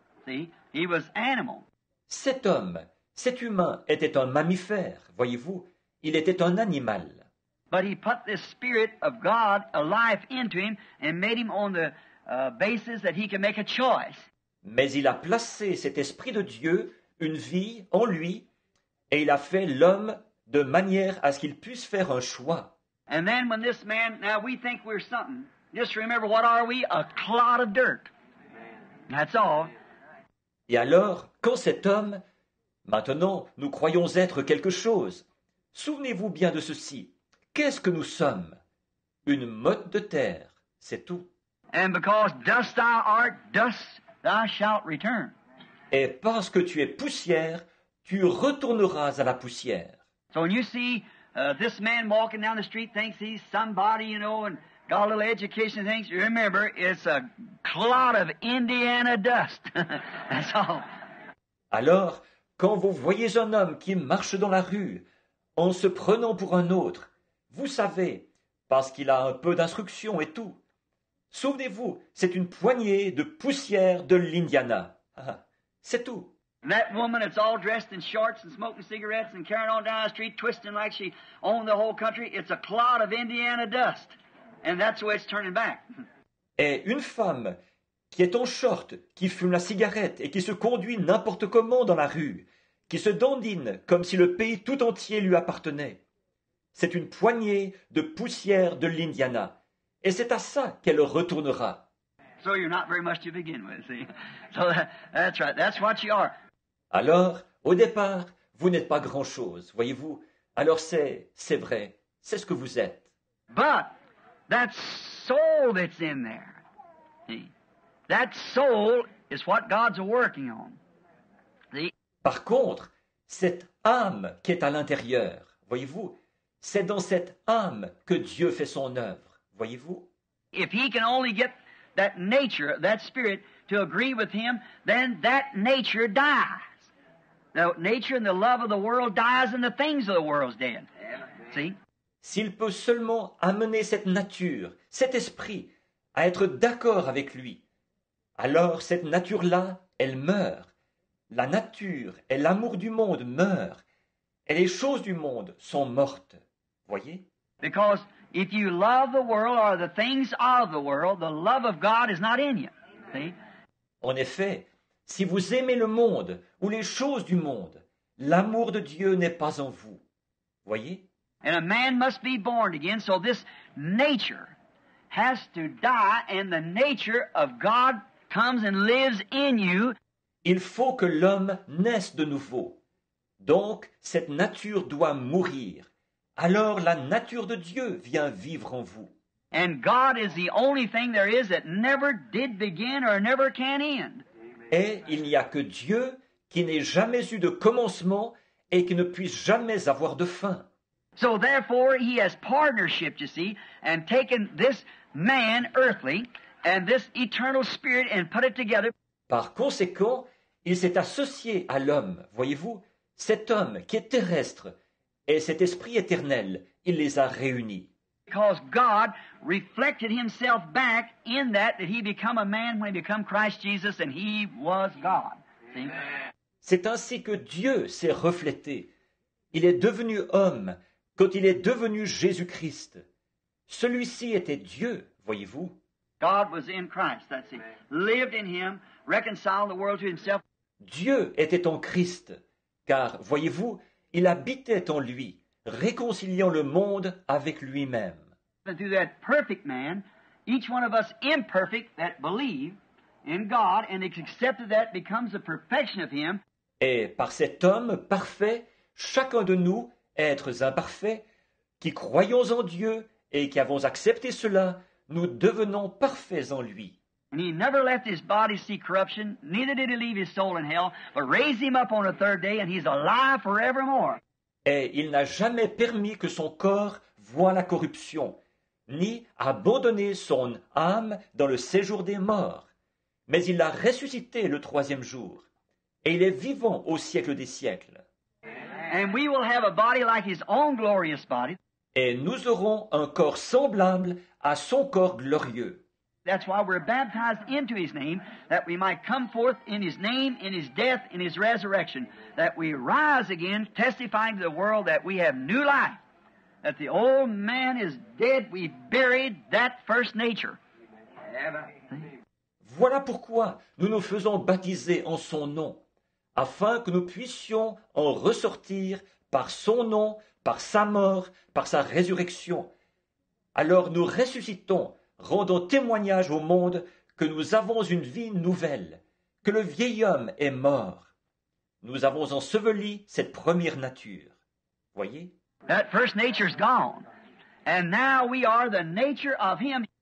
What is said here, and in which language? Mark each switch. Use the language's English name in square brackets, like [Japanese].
[English] See, he was animal. [French] Cet homme, cet humain était un mammifère, voyez-vous, il était un animal. [English] But he put this spirit of God alive into him and made him on the basis that he can make a choice. [French] Mais il a placé cet esprit de Dieu, une vie en lui, et il a fait l'homme de manière à ce qu'il puisse faire un choix. [English] And then when this man, now we think we're something. Just remember, what are we? A clod of dirt. That's all. [French] Et alors, quand cet homme, maintenant, nous croyons être quelque chose, souvenez-vous bien de ceci. Qu'est-ce que nous sommes? Une motte de terre, c'est tout. [English] And because dust thou art, dust thou shalt return. [French] Et parce que tu es poussière, tu retourneras à la poussière. [English] So when you see this man walking down the street, thinks he's somebody, you know, and got a little education, thinks, remember, it's a clod of Indiana dust. That's all. [French] Alors, quand vous voyez un homme qui marche dans la rue, en se prenant pour un autre, vous savez, parce qu'il a un peu d'instruction et tout. Souvenez-vous, c'est une poignée de poussière de l'Indiana. C'est tout. [English] And that woman that's all dressed in shorts and smoking cigarettes and carrying on down the street, twisting like she owned the whole country, it's a clod of Indiana dust. And that's the way it's turning back. [French] Et une femme qui est en short, qui fume la cigarette et qui se conduit n'importe comment dans la rue, qui se dandine comme si le pays tout entier lui appartenait. C'est une poignée de poussière de l'Indiana. Et c'est à ça qu'elle retournera. [English] So you're not very much to begin with, see? So that's right. That's what you are. [French] Alors, au départ, vous n'êtes pas grand-chose, voyez-vous. Alors c'est vrai, c'est ce que vous êtes. [English] But that soul that's in there, see? That soul is what God's working on. See? [French] Par contre, cette âme qui est à l'intérieur, voyez-vous, c'est dans cette âme que Dieu fait son œuvre, voyez-vous. [English] If he can only get that nature, that spirit, to agree with him, then that nature dies. The nature and the love of the world dies and the things of the world's dead. See? [French] S'il peut seulement amener cette nature, cet esprit, à être d'accord avec lui, alors cette nature-là, elle meurt. La nature et l'amour du monde meurent, et les choses du monde sont mortes. Voyez? [English] Because if you love the world or the things of the world, the love of God is not in you. See? [French] En effet, si vous aimez le monde ou les choses du monde, l'amour de Dieu n'est pas en vous. Voyez? [English] And a man must be born again, so this nature has to die, and the nature of God comes and lives in you. [French] Il faut que l'homme naisse de nouveau. Donc, cette nature doit mourir. Alors la nature de Dieu vient vivre en vous. [English] And God is the only thing there is that never did begin or never can end. [French] Et il n'y a que Dieu qui n'ait jamais eu de commencement et qui ne puisse jamais avoir de fin. [English] So therefore, he has partnership, you see, and taken this man, earthly, and this eternal spirit and put it together. [French] Par conséquent, il s'est associé à l'homme, voyez-vous, cet homme qui est terrestre et cet esprit éternel, il les a réunis. [English] Because God reflected himself back in that he become a man when he become Christ Jesus, and he was God. See? [French] C'est ainsi que Dieu s'est reflété. Il est devenu homme quand il est devenu Jésus-Christ. Celui-ci était Dieu, voyez-vous. [English] God was in Christ, that's it. Lived in him, reconciled the world to himself. [French] Dieu était en Christ, car, voyez-vous, il habitait en lui, réconciliant le monde avec lui-même. [English] And through that perfect man, each one of us imperfect that believe in God and accepted that becomes the perfection of him. [French] Et par cet homme parfait, chacun de nous, êtres imparfaits, qui croyons en Dieu et qui avons accepté cela, nous devenons parfaits en lui. [English] And he never left his body see corruption, neither did he leave his soul in hell, but raised him up on the third day, and he's alive forevermore. [French] Et il n'a jamais permis que son corps voie la corruption, ni abandonné son âme dans le séjour des morts. Mais il l'a ressuscité le troisième jour, et il est vivant au siècle des siècles. [English] And we will have a body like his own glorious body. [French] Et nous aurons un corps semblable à son corps glorieux. [English] That's why we're baptized into his name, that we might come forth in his name, in his death, in his resurrection, that we rise again, testifying to the world that we have new life, that the old man is dead, we've buried that first nature. [French] Voilà pourquoi nous nous faisons baptiser en son nom, afin que nous puissions en ressortir par son nom, par sa mort, par sa résurrection. Alors nous ressuscitons, rendons témoignage au monde que nous avons une vie nouvelle, que le vieil homme est mort. Nous avons enseveli cette première nature. Voyez? [English] That first nature's gone, and now we are the nature of him.